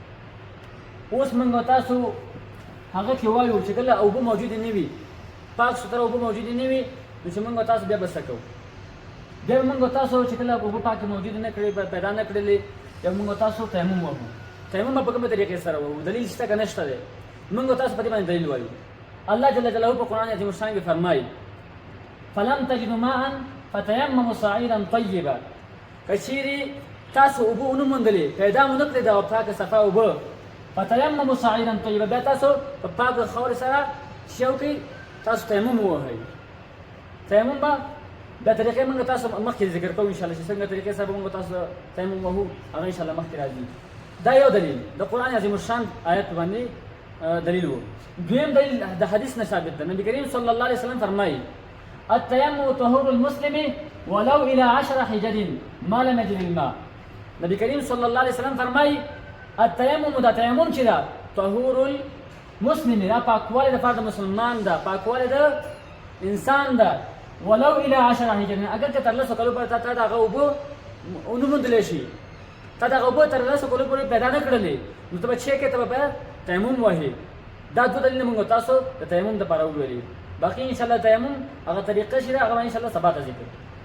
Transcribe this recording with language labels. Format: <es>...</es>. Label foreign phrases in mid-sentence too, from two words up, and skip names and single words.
<ps>اوس موږ تاسو هغه کې وایو چې کله اوبه موجودې نه وي، پاک سوتره اوبه موجودې نه وي، نو چې موږ تاسو بیا به څه کوو؟ بیا به موږ تاسو چې کله اوبه پاکې موجودې نه کړې، پیدا نه کړلې، بیا موږ تاسو تیمم وکړو. تیمم به په کومه طریقې سره وکړو؟ دلیل شته که نشته دی؟ موږ تاسو په دې باندې دلیل وایو. الله</ps> <ar>جل جلاله</ar> <ps>په قرآن</ps> <ar>عظیم الشان</ar> <ps>کې فرمایي</ps> <ar>فلم تجدوا ماء فتیمموا صعیدا طیبا.</ar> <ps>که چیرې تاسو اوبه ونه موندلې، پیدا مو نه کړې دا پاکه صفا اوبه،</ps> <ar>فتیمموا صعیدا طیبا،</ar> <ps>بیا تاسو په پاکه خاورې سره چې وکړئ، تاسو تیمم ووهئ. تیمم به دا طریقې موږ تاسو مخکې ذکر کوو انشاءالله چې څنګه طریقې سره به موږ تاسو تیمم وهو، هغه انشاءالله مخکې راځي. دا یو دلیل د قرآن</ps> <ar>عظیم الشان</ar> <ps>آیت باندې دلیل وو. دویم دلیل د حدیث نه ثابت ده.</ps> <ar>نبی کریم صلی الله علیه وسلم فرمایي التیمم طهور المسلم ولو الى 10 حجر ما لم یجد الماء. نبی کریم صلی الله علیه وسلم فرمایي التیمم</ar> <ps>دا تیمم چې ده</ps> <ar>طهور المسلم،</ar> <ps>دا پاکوالی د فرد مسلمان ده، پاکوالی د انسان ده.</ps> <ar>ولو الى 10 حجر،</ar> <ps>اگر که تر لسو کلو پورې تا د هغه اوبه ونه موندلی شي، تا د هغه اوبه تر لسو کلو پورې پیدا نه کړلې، نو ته به چې کې ته به تیمم وهې. دا دوه دلیلونه موږ تاسو د تیمم دپاره وویلي. باقي انشاءالله تیمم هغه طریقه چې ده هغه به انشاءالله سبا ته ذکر.</ps>